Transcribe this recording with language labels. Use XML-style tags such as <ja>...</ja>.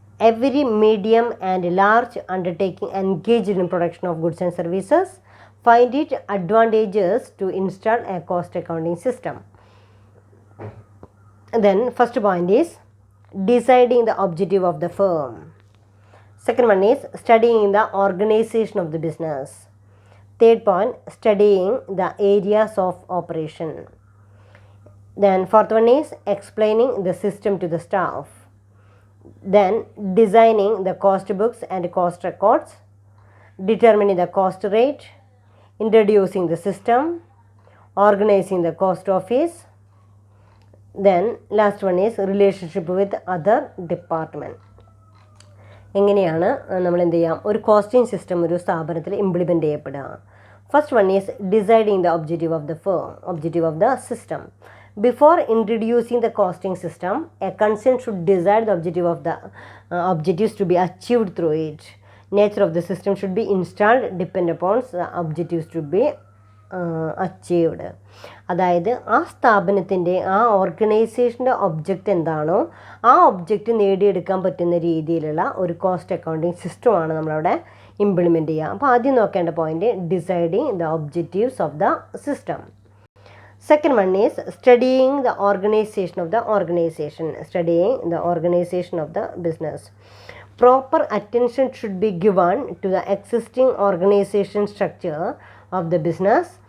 <en>Every medium and large undertaking engaged in production of goods and services find it advantages to install a cost accounting system. Then first point is deciding the objective of the firm. Second one is studying the organization of the business. Third point, studying the areas of operation. Then fourth one is explaining the system to the staff. Then designing the cost books and cost records, determining the cost rate, introducing the system, organizing the cost office. Then last one is relationship with other department.</en> <ml>എങ്ങനെയാണ് നമ്മൾ എന്ത് ചെയ്യാം, ഒരു costing system ഒരു സ്ഥാപനത്തിൽ implement ചെയ്യപ്പെടുക?</ml> <en>First one is deciding the objective of the firm, objective of the system. Before introducing the costing system, a concern should decide the objective of the objectives to be achieved through it. Nature of the system should be installed depend upons the objectives to be achieved.</en> <ml>അതായത് ആ സ്ഥാപനത്തിൻ്റെ ആ ഓർഗനൈസേഷൻ്റെ object എന്താണോ ആ object നേടിയെടുക്കാൻ പറ്റുന്ന രീതിയിലുള്ള ഒരു കോസ്റ്റ് അക്കൗണ്ടിങ് സിസ്റ്റമാണ് നമ്മളവിടെ ഇംപ്ലിമെൻറ്റ് ചെയ്യുക. അപ്പോൾ ആദ്യം നോക്കേണ്ട point</ml> <en>Deciding the objectives of the system. Second one is studying the organization of the organization, studying the organization of the business. Proper attention should be given to the existing organization structure of the business.</en>